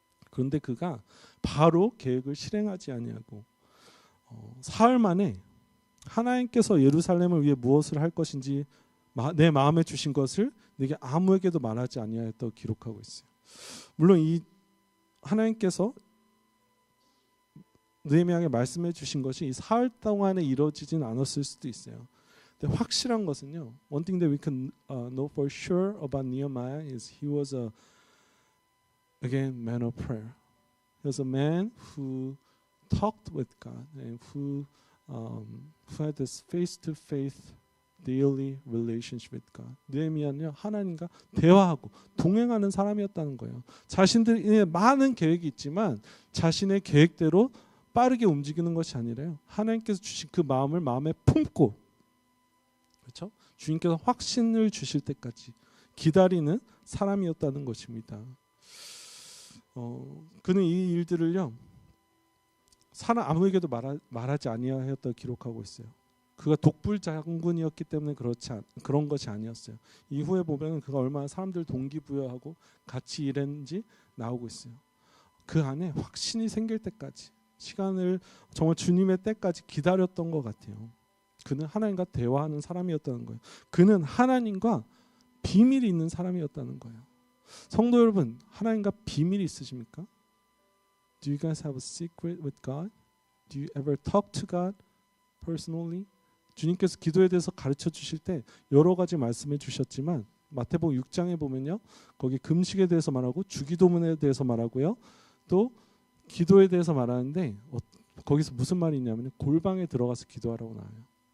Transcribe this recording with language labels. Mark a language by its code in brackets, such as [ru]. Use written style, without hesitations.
[ko] 그런데 그가 바로 계획을 실행하지 아니하고 사흘 만에 하나님께서 예루살렘을 위해 무엇을 할 것인지 내 마음에 주신 것을 내게 아무에게도 말하지 아니하였다고 기록하고 있어요. 물론 이 하나님께서 느헤미야에게 말씀해 주신 것이 이 사흘 동안에 이루어지진 않았을 수도 있어요. 근데 확실한 것은요. [en] One thing that we can know for sure about Nehemiah is he was again man of prayer. He was a man who talked with God and who had this face-to-face daily relationship with God. [ko] 느헤미야는요 하나님과 대화하고 동행하는 사람이었다는 거예요. 자신들의 많은 계획이 있지만 자신의 계획대로 빠르게 움직이는 것이 아니라요. 하나님께서 주신 그 마음을 마음에 품고, 그렇죠? 주님께서 확신을 주실 때까지 기다리는 사람이었다는 것입니다. 그는 이 일들을요 아무에게도 말하지 아니하였다고 기록하고 있어요. 그가 독불 장군이었기 때문에 그런 것이 아니었어요. 이후에 보면 그가 얼마나 사람들 동기부여하고 같이 일했는지 나오고 있어요. 그 안에 확신이 생길 때까지 시간을 정말 주님의 때까지 기다렸던 것 같아요. 그는 하나님과 대화하는 사람이었다는 거예요. 그는 하나님과 비밀이 있는 사람이었다는 거예요. 성도 여러분, 하나님과 비밀이 있으십니까? [en] Do you guys have a secret with God? Do you ever talk to God personally? [ko] 주님께서 기도에 대해서 가르쳐 주실 때 여러 가지 말씀해 주셨지만 마태복음 6장에 보면요. 거기 금식에 대해서 말하고 주기도문에 대해서 말하고요. 또 기도에 대해서 말하는데 거기서 무슨 말이 있냐면 골방에 들어가서 기도하라고 나와요.